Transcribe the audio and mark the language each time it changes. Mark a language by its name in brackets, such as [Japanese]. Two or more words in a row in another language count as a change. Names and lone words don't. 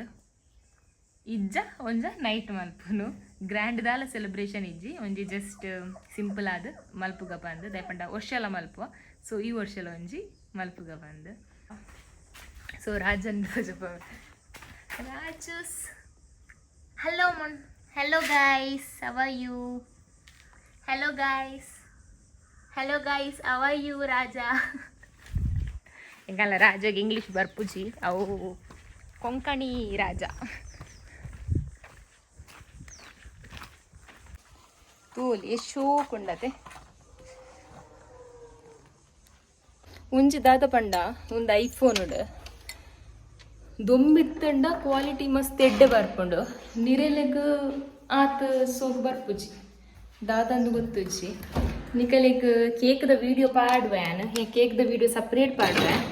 [Tulu] ಇಜ್ಜ ಒಂಜ ನೈಟ್ ಮಲ್ಪುನು ಗ್ರ್ಯಾಂಡ್ ದಾಲ ಸೆಲೆಬ್ರೇಷನ್ ಇಜ್ಜಿ ಒಂಜಿ [English] just simple [Tulu] ಆದ ಮಲ್ಪುಗ ಬಂದು ದಯಪಂಡ ವರ್ಷಲ ಮಲ್ಪುವ. ಸೊ ಈ ವರ್ಷಲ ಒಂಜಿ ಮಲ್ಪುಗ ಬಂದು. ಸೊ ರಾಜನ್ ರಾಜಸ್ ಹಲೋ ಮೊನ್ [English] hello guys how are you? hello guys how are you ರಾಜ? [Tulu] ಹಿಂಗಲ್ಲ ರಾಜಗೆ ಇಂಗ್ಲೀಷ್ ಬರ್ಪುಜಿ ಅವು ಕೊಂಕಣಿ ರಾಜ. ತೂಲಿ ಎಷ್ಟು ಶೋಕ್ ಉಂಡತೆ ಒಂಜಿ ದಾದ ಪಂಡ ಒಂದು ಐಫೋನ್ ಉಂಡು ದೊಂಬಿತ್ತಂಡ ಕ್ವಾಲಿಟಿ ಮಸ್ತ್ ಎಡ್ಡೆ ಬರ್ಪುಂಡು ನಿರೆಲೆಗ್ ಆತ ಸೋಗು ಬರ್ಪುಜಿ ದಾದಂದು ಗೊತ್ತುಜ್ಜಿ ನಿಕಲೆಗ್ ಕೇಕ್ದ ವೀಡಿಯೋ ಪಾಡ್ವ್ಯಾನ್ ಕೇಕ್ದ ವೀಡಿಯೋ ಸಪ್ರೇಟ್ ಪಾಡ್ವೆ.